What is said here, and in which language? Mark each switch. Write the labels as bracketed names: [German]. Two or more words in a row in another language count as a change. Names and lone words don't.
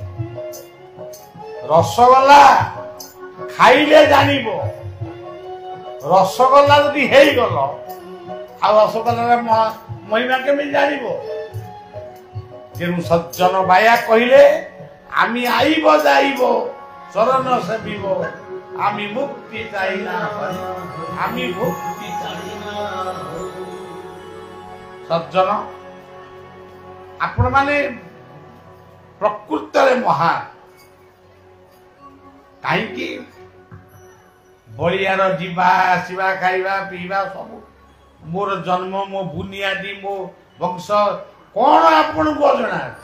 [Odia] ରସଗୋଲା ଖାଇଲେ ଜାଣିବ, ରସଗୋଲା ଯଦି ହେଇଗଲ ଆଉ ରସଗୋଲାର ମହିମା କେମିତି ଜାଣିବ? ତେଣୁ ସଜ୍ଜନ ବାୟା କହିଲେ [Bangla] আমি আইব যাইব চরণ সেবিব, আমি মুক্তি চাই না, আমি মুক্তি চাই না। [Odia] সজ্জন ଆପଣ ମାନେ ପ୍ରକୃତରେ ମହାନ। କାହିଁକି? ବଳିଆର ଯିବା ଆସିବା, ଖାଇବା ପିଇବା ସବୁ, ମୋର ଜନ୍ମ, ମୋ ବୁନିଆଦି, ମୋ ବଂଶ କଣ ଆପଣଙ୍କୁ ଅଜଣା ଅଛି?